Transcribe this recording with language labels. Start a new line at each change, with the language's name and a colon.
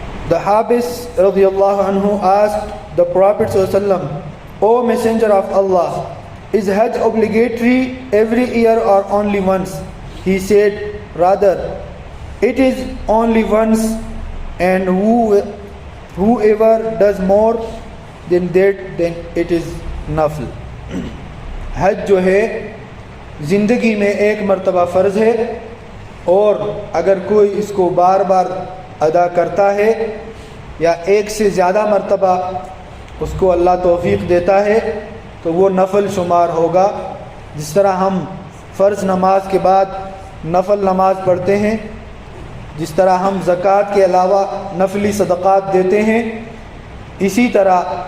English: The Habis radiallahu anhu asked the Prophet sallallahu alaihi wasallam, O Messenger of Allah, is Hajj obligatory every year or only once? He said, rather, it is only once, and whoever does more than that, then it is nafl.
Urdu: حج جو ہے زندگی میں ایک مرتبہ فرض ہے، اور اگر کوئی اس کو بار بار ادا کرتا ہے یا ایک سے زیادہ مرتبہ اس کو اللہ توفیق دیتا ہے تو وہ نفل شمار ہوگا۔ جس طرح ہم فرض نماز کے بعد نفل نماز پڑھتے ہیں، جس طرح ہم زکوٰۃ کے علاوہ نفلی صدقات دیتے ہیں، اسی طرح